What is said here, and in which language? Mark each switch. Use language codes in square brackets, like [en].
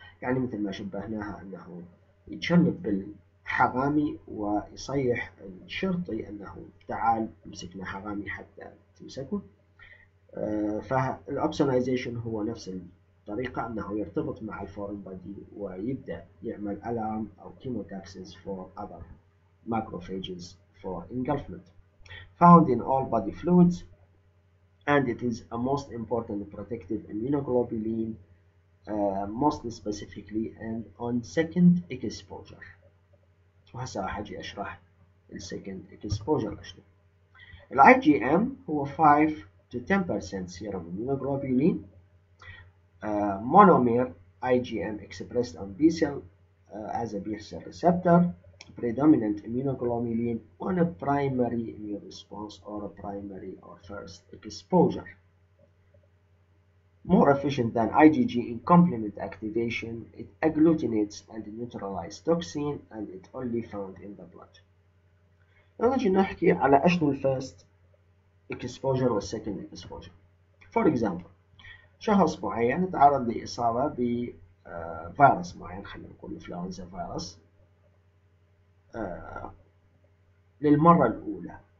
[ar] يعني مثل ما شبهناها أنه يتشنب بالحغامي ويصيح الشرطي أنه تعال مسكنا حغامي حتى تمسكه. فالأوبسونايزيشن هو نفس الطريقة، أنه يرتبط مع الفورين بودي ويبدأ يعمل alarm أو [en] chemotaxis for other macrophages for engulfment. Found in all body fluids, and it is a most important protective immunoglobulin, most specifically and on second exposure. [ar] وهسه راح أجي أشرح second exposure أشنو. [en] IgM هو 5 to 10% serum immunoglobulin, monomer IgM expressed on B cell as a B cell receptor, predominant immunoglobulin on a primary immune response or a primary or first exposure. More efficient than IgG in complement activation, it agglutinates and neutralizes toxin and it only found in the blood. [ar] نجي نحكي على أشنو الفيرست exposure والسكند exposure. For example، شخص معين تعرض لإصابة بفيروس معين، خلينا نقول إنفلونزا فيروس، للمرة الأولى.